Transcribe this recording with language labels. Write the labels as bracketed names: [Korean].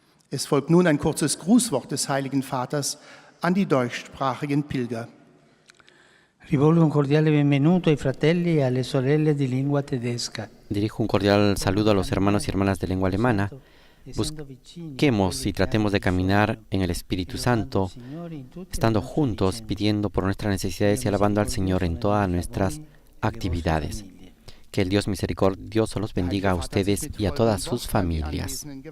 [German] Es folgt nun ein kurzes Grußwort des Heiligen Vaters an die deutschsprachigen Pilger. [Italian] Rivolgo un cordiale benvenuto ai fratelli e alle sorelle di lingua tedesca. [Spanish] Dirijo un cordial saludo a los hermanos y hermanas de lengua alemana. Busquemos y tratemos de caminar en el Espíritu Santo, estando juntos, pidiendo por nuestras necesidades y alabando al Señor en todas nuestras actividades. Que el Dios misericordioso los bendiga a ustedes y a todas sus familias.